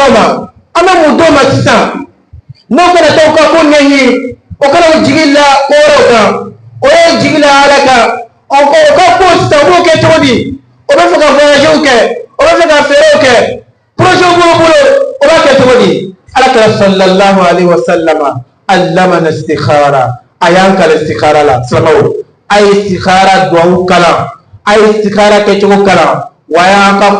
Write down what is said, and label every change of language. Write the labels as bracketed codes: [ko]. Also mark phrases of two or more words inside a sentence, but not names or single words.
[bm] o ma an bɛ mun d'o ma sisan n'o kana taa ka ko ɲɛɲini o kana o jigi la ko wɛrɛw kan o ye jigi la ala kan o ka ko sisan o b'o kɛ cogo di o bɛ fɛ ka voyagew kɛ o bɛ fɛ ka feerew kɛ projet b'o bolo o b'a kɛ cogo di alakira [ar] صلى الله عليه وسلم علمنا [bm] istikhara a y'an kalan istikhara la silamɛw a ye istikhara duwawu kalan a ye istikhara kɛcogo kalan wa a y'an ka